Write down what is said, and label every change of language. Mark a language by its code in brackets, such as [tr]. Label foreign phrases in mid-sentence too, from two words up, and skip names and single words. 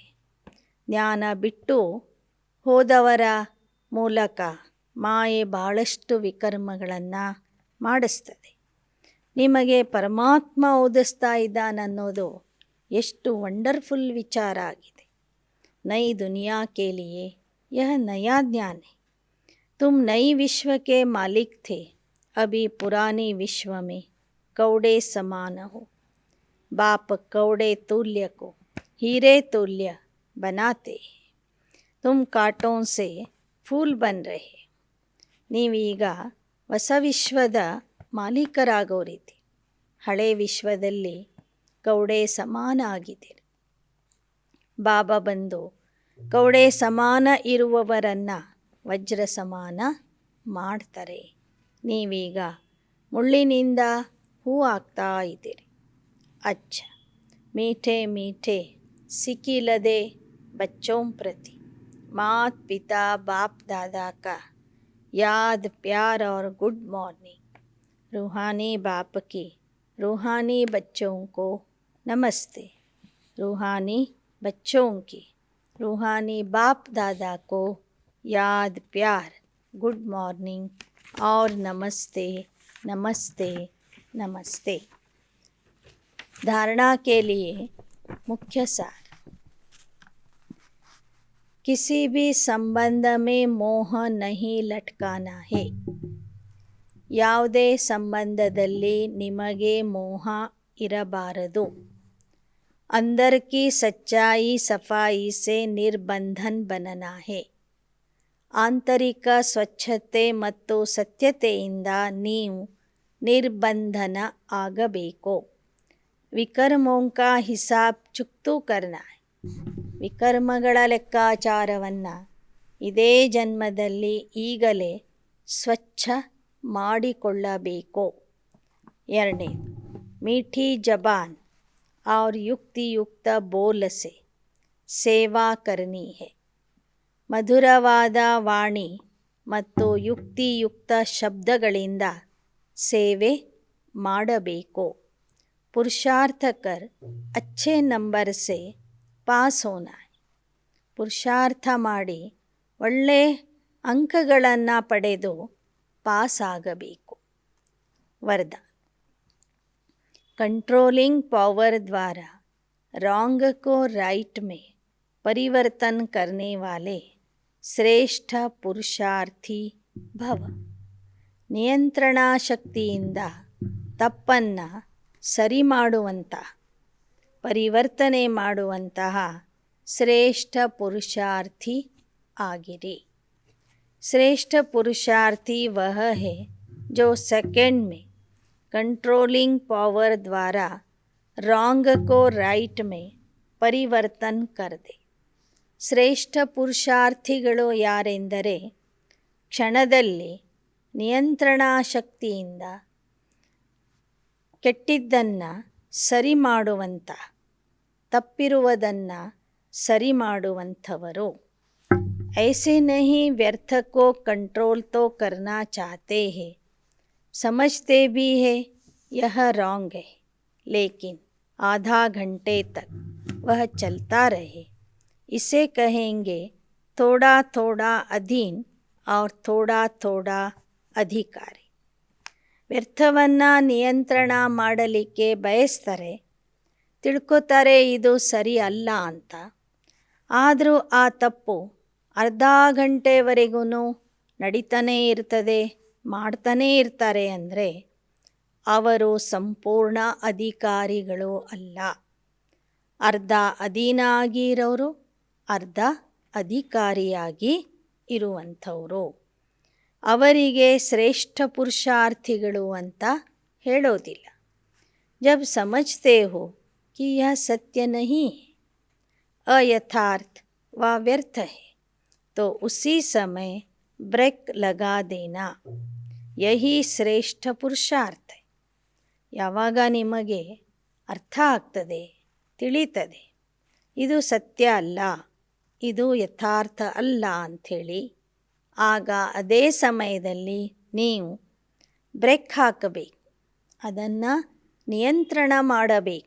[kn] ಜ್ಞಾನ ಬಿಟ್ಟು ಹೋದವರ ಮೂಲಕ ಮಾಯೆ ಭಾಳಷ್ಟು ವಿಕರ್ಮಗಳನ್ನು ಮಾಡಿಸ್ತದೆ. ನಿಮಗೆ ಪರಮಾತ್ಮ ಓದಿಸ್ತಾ ಇದ್ದಾನನ್ನೋದು ಎಷ್ಟು ವಂಡರ್ಫುಲ್ ವಿಚಾರ ಆಗಿದೆ. [hi] नई दुनिया के लिए यह नया ज्ञान है. तुम नई विश्व के मालिक थे, अभी पुरानी विश्व में कौड़े समान हो. बाप कौड़े तुल्य को हीरे तुल्य बनाते हैं. तुम कांटों से फूल बन रहे. [kn] ನೀವೀಗ ಹೊಸ ವಿಶ್ವದ ಮಾಲೀಕರಾಗೋರಿದ್ದೀರಿ. ಹಳೆ ವಿಶ್ವದಲ್ಲಿ ಕೌಡೆ ಸಮಾನ ಆಗಿದ್ದೀರಿ. ಬಾಬಾ ಬಂದು ಕೌಡೆ ಸಮಾನ ಇರುವವರನ್ನು ವಜ್ರ ಸಮಾನ ಮಾಡ್ತಾರೆ. ನೀವೀಗ ಮುಳ್ಳಿನಿಂದ ಹೂ ಆಗ್ತಾ ಇದ್ದೀರಿ. [hi] अच्छा मीठे मीठे सिकीलधे बच्चों प्रति मात पिता बाप दादा का याद प्यार और [en] good morning. [hi] रूहानी बाप की रूहानी बच्चों को नमस्ते। रूहानी बच्चों की रूहानी बाप दादा को याद प्यार [en] good morning [hi] और नमस्ते नमस्ते नमस्ते। धारणा के लिए मुख्य सार। किसी भी ಸಂಬಂಧ में ಮೋಹ नहीं ಲಟ್ಕಾನಾ है। [kn] ಯಾವುದೇ ಸಂಬಂಧದಲ್ಲಿ ನಿಮಗೆ ಮೋಹ ಇರಬಾರದು। [hi] अंदर की सच्चाई सफाई से निर्बंधन बनना है। [kn] ಆಂತರಿಕ ಸ್ವಚ್ಛತೆ ಮತ್ತು ಸತ್ಯತೆಯಿಂದ ನೀವು ನಿರ್ಬಂಧನ ಆಗಬೇಕು। [hi] ವಿಕರ್ಮೋं का हिसाब चुकतू करना है। [kn] ವಿಕರ್ಮಗಳ ಲೆಕ್ಕಾಚಾರವನ್ನು ಇದೇ ಜನ್ಮದಲ್ಲಿ ಈಗಲೇ ಸ್ವಚ್ಛ ಮಾಡಿಕೊಳ್ಳಬೇಕು। [hi] ಎರಡನೇದು, मीठी ज़बान और युक्तियुक्त बोल से ಸೇವಾ करनी है। [kn] ಮಧುರವಾದ ವಾಣಿ ಮತ್ತು ಯುಕ್ತಿಯುಕ್ತ ಶಬ್ದಗಳಿಂದ ಸೇವೆ ಮಾಡಬೇಕು। [hi] पुरुषार्थ कर अच्छे नंबर से पास होना है। [kn] ಪುರುಷಾರ್ಥ ಮಾಡಿ ಒಳ್ಳೆ ಅಂಕಗಳನ್ನು ಪಡೆದು ಪಾಸ್ ಆಗಬೇಕು। [hi] वरदान, [en] controlling power [hi] द्वारा रॉन्ग को राइट में परिवर्तन करने वाले श्रेष्ठ पुरुषार्थी भव। [kn] ನಿಯಂತ್ರಣ ಶಕ್ತಿಯಿಂದ ತಪ್ಪನ್ನು ಸರಿ ಮಾಡುವಂತಹ ಪರಿವರ್ತನೆ ಮಾಡುವಂತಹ ಶ್ರೇಷ್ಠ ಪುರುಷಾರ್ಥಿ ಆಗಿರಿ। [hi] श्रेष्ठ पुरुषार्थी वह है जो सेकंड में [en] controlling power [hi] द्वारा रॉन्ग को राइट में परिवर्तन कर दे। [kn] ಶ್ರೇಷ್ಠ ಪುರುಷಾರ್ಥಿಗಳು ಯಾರೆಂದರೆ ಕ್ಷಣದಲ್ಲಿ ನಿಯಂತ್ರಣಾ ಶಕ್ತಿಯಿಂದ ಕೆಟ್ಟಿದ್ದನ್ನು ಸರಿ ಮಾಡುವಂಥ ತಪ್ಪಿರುವುದನ್ನು ಸರಿ ಮಾಡುವಂಥವರು। [hi] ऐसे नहीं व्यर्थ को कंट्रोल तो करना चाहते हैं, समझते भी है यह रॉन्ग है, लेकिन आधा घंटे तक वह चलता रहे, इसे कहेंगे थोड़ा थोड़ा अधीन और थोड़ा थोड़ा अधिकारी। [kn] ವ್ಯರ್ಥವನ್ನು ನಿಯಂತ್ರಣ ಮಾಡಲಿಕ್ಕೆ ಬಯಸ್ತಾರೆ, ತಿಳ್ಕೊತಾರೆ ಇದು ಸರಿ ಅಲ್ಲ ಅಂತ। ಆದರೂ ಆ ತಪ್ಪು ಅರ್ಧ ಗಂಟೆವರೆಗೂ ನಡೀತಾನೇ ಇರ್ತದೆ, ಮಾಡ್ತಾನೇ ಇರ್ತಾರೆ ಅಂದರೆ ಅವರು ಸಂಪೂರ್ಣ ಅಧಿಕಾರಿಗಳು ಅಲ್ಲ। ಅರ್ಧ ಅಧೀನ ಆಗಿ ಇರೋರು, ಅರ್ಧ ಅಧಿಕಾರಿಯಾಗಿ ಇರುವಂಥವರು ಅವರಿಗೆ ಶ್ರೇಷ್ಠ ಪುರುಷಾರ್ಥಿಗಳು ಅಂತ ಹೇಳೋದಿಲ್ಲ। [hi] जब समझते हो कि यह सत्य नहीं है, अयथार्थ व व्यर्थ है, तो उसी समय ब्रेक लगा देना, यही श्रेष्ठ पुरुषार्थ। [kn] ಯಾವಾಗ ನಿಮಗೆ ಅರ್ಥ ಆಗ್ತದೆ, ತಿಳಿತದೆ ಇದು ಸತ್ಯ ಅಲ್ಲ, ಇದು ಯಥಾರ್ಥ ಅಲ್ಲ ಅಂಥೇಳಿ, ಆಗ ಅದೇ ಸಮಯದಲ್ಲಿ ನೀವು ಬ್ರೇಕ್ ಹಾಕಬೇಕು, ಅದನ್ನು ನಿಯಂತ್ರಣ ಮಾಡಬೇಕು।